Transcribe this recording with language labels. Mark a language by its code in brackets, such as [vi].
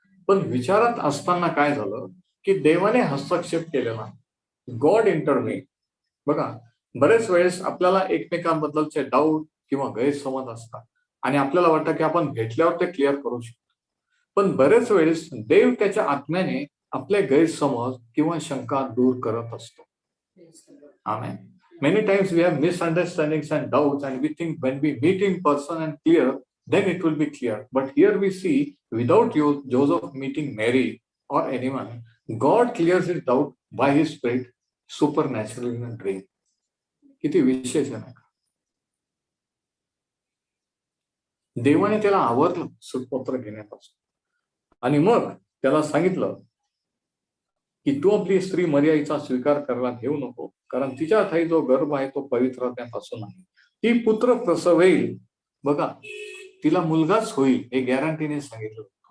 [mr] पण विचारात असताना काय झालं की देवाने हस्तक्षेप केलेला, [en] God intervene. [mr] बघा, बरेच वेळेस आपल्याला एकमेकांबद्दलचे डाऊट किंवा गैरसमज असतात आणि आपल्याला वाटतं की आपण भेटल्यावर ते क्लिअर करू शकतो. पण बरेच वेळेस देव त्याच्या आत्म्याने आपले गैरसमज किंवा शंका दूर करत असतो. [en] Amen. Many times we have misunderstandings and doubts, and we think when we meet in person and clear, then it will be clear. But here we see, without Joseph meeting Mary or anyone, God clears his doubt by his Spirit supernaturally in a dream. [mr] किती विशेष आहे ना. देवाने त्याला आवरलं सूटपत्र घेण्यापासून, आणि मग त्याला सांगितलं की तू आपली स्त्री मरिया हिचा स्वीकार करायला घेऊ नको, कारण तिच्या ठाई जो गर्भ आहे तो पवित्र आत्म्यापासून आहे. ती पुत्र प्रसवेल. बघा, तिला मुलगाच होईल हे गॅरंटीने सांगितलं.